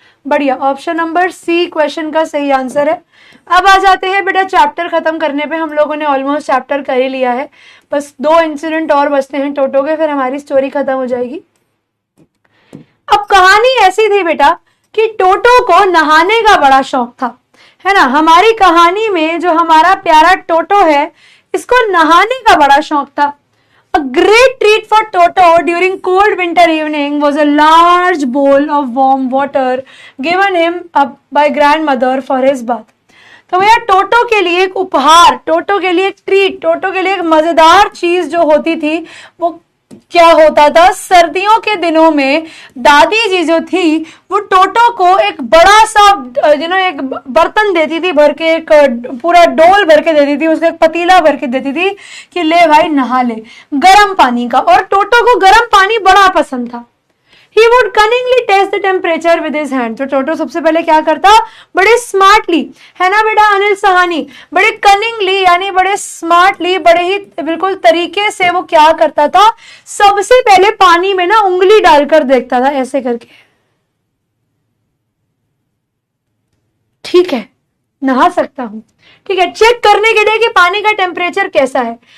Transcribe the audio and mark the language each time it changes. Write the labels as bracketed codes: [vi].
[hi] बढ़िया, option number C question का सही आंसर है। अब आ जाते हैं बेटा चैप्टर खत्म करने पे। हम लोगों ने ऑलमोस्ट चैप्टर कर ही लिया है, बस 2 इंसिडेंट और बचते हैं टोटो के, फिर हमारी स्टोरी खत्म हो जाएगी। अब कहानी ऐसी थी बेटा कि टोटो को नहाने का बड़ा शौक था, है ना। हमारी कहानी में जो हमारा प्यारा टोटो है, इसको नहाने का बड़ा शौक था। [en] A great treat for Toto during cold winter evening was a large bowl of warm water given him by grandmother for his bath. [hi] तो भैया टोटो के लिए एक उपहार, टोटो के लिए एक ट्रीट, टोटो के लिए एक मजेदार चीज जो होती थी वो क्या होता था, सर्दियों के दिनों में दादी जी जो थी वो टोटो को एक बड़ा सा एक बर्तन देती थी भर के, एक पूरा डोल भर के देती थी, उसका एक पतीला भर के देती थी कि ले भाई नहा ले, गर्म पानी का। और टोटो को गर्म पानी बड़ा पसंद था। [en] He would cunningly test the temperature with his hand. [hi] तो टोटो सबसे पहले क्या करता, बड़े स्मार्टली, है ना बेटा अनिल सहानी, बड़े कनिंगली यानी बड़े स्मार्टली, बड़े ही बिल्कुल तरीके से वो क्या करता था, सबसे पहले पानी में ना उंगली डालकर देखता था ऐसे करके, ठीक है नहा सकता हूं, ठीक है, चेक करने के लिए कि पानी का टेम्परेचर कैसा है।